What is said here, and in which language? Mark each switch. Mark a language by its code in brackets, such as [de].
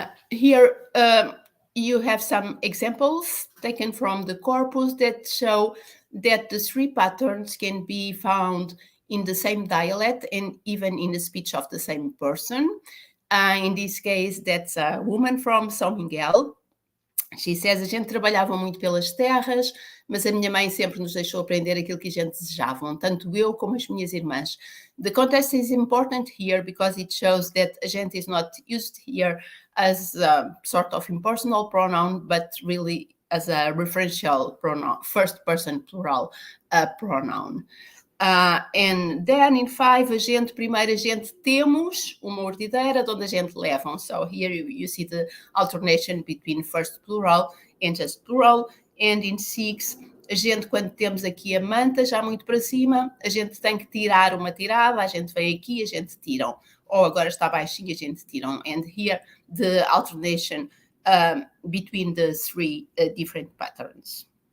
[en] Here you have some examples taken from the corpus that show that the three patterns can be found in the same dialect and even in the speech of the same person. In this case, that's a woman from São Miguel. [pt] She says, a gente trabalhava muito pelas terras, mas a minha mãe sempre nos deixou aprender aquilo que a gente desejavam, tanto eu como as minhas irmãs. [en] The context is important here because it shows that a gente is not used here as a sort of impersonal pronoun, but really as a referential pronoun, first person plural pronoun. And then in 5, [pt] primeiro a gente temos uma ordedeira de onde a gente levam. [en] So here you see the alternation between first plural and just plural. And in 6, [pt] a gente, quando temos aqui a manta já muito para cima, a gente tem que tirar uma tirada, a gente vem aqui, a gente tiram. Ou agora está baixinho, a gente tiram. [en] And here the alternation between the three different patterns.